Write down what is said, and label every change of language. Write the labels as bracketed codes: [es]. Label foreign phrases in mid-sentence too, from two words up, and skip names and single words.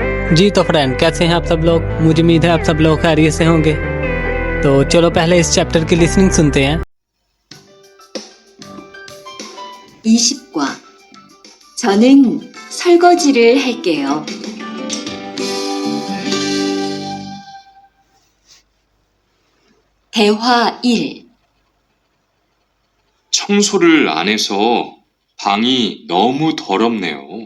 [hi] जी तो फ्रेंड, कैसे हैं आप सब लोग। मुझे उम्मीद है आप सब लोग खैरियत से होंगे। तो चलो पहले इस चैप्टर की लिसनिंग सुनते हैं। [ko] 20과 저는 설거지를 할게요. 대화 1. 청소를 안 해서 방이 너무 더럽네요.